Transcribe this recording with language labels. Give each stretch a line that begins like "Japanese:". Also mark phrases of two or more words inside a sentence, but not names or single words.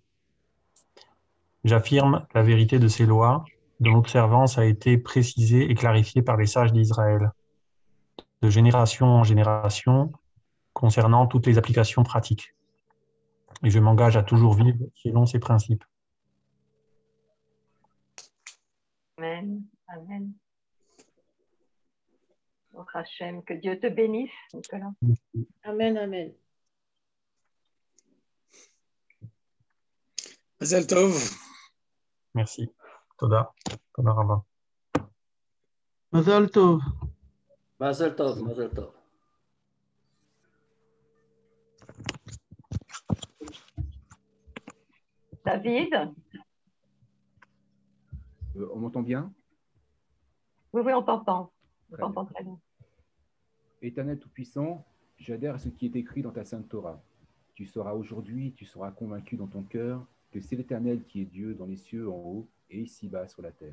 French: J'affirme la vérité de ces lois, dont l'observance a été précisée et clarifiée par les sages d'Israël, de génération en génération, concernant toutes les applications pratiques. Et je m'engage à toujours vivre selon ces principes. Amen. Amen. Oh, Hachem, que Dieu te bénisse, Nicolas. Amen, amen.
Hebrew: מזל טוב. Merci. תודה. תודה רבה. מזל טוב. מזל טוב, מזל טוב.
French: David? On m'entend bien? Oui, oui, on t'entend. On Très t'entend bien. très bien. Éternel Tout-Puissant, j'adhère à ce qui est écrit dans ta sainte Torah. Tu sauras aujourd'hui, tu seras convaincu dans ton cœur que c'est l'Éternel qui est Dieu dans les cieux en haut et ici-bas sur la terre.